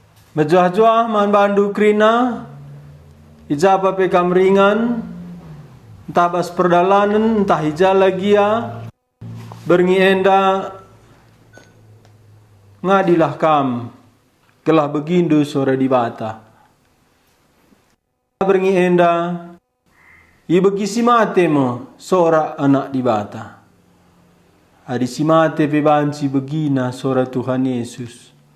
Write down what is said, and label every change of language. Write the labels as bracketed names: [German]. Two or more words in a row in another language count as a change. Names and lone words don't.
[Batak Karo] Mejuah-juah man bandu krina, ijaba pe kamringan, entah bas perdalanan, entah hija lagi ya, berngi enda, ngadilah kam, kelah begindu sore di bata. Berngi enda, ibegi si mate mo, sora anak di bata. Adi si mate pe banci begina sora Tuhan Yesus.